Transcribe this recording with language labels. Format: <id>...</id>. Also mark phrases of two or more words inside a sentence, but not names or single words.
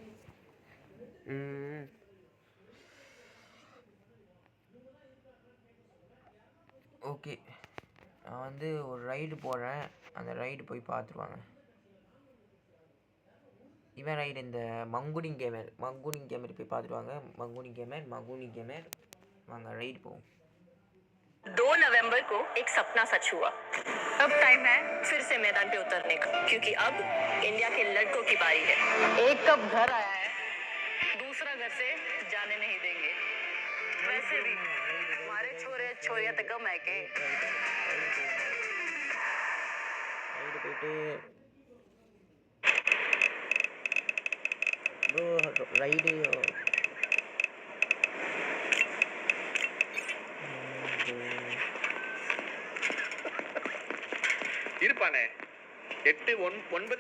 <ta>ஓகே, நான் வந்து ஒரு ரைடு போடுறேன். அந்த ரைடு போய் பார்த்துருவாங்க. இவன் ரைடு இந்த மங்குனி கேமர் போய் பார்த்துருவாங்க. மங்குனி கேமர் வாங்க ரைடு போவோம்.</ta> <hi>2 नवंबर को एक सपना सच हुआ। अब टाइम है फिर से मैदान पे उतरने का, क्योंकि अब इंडिया के लड़कों की बारी है। एक कब घर आया है, दूसरा घर से जाने नहीं देंगे। वैसे भी हमारे छोरे छोरिया तक कम है के</hi> <ta>ரைடு இருப்பானே 8 9.</ta>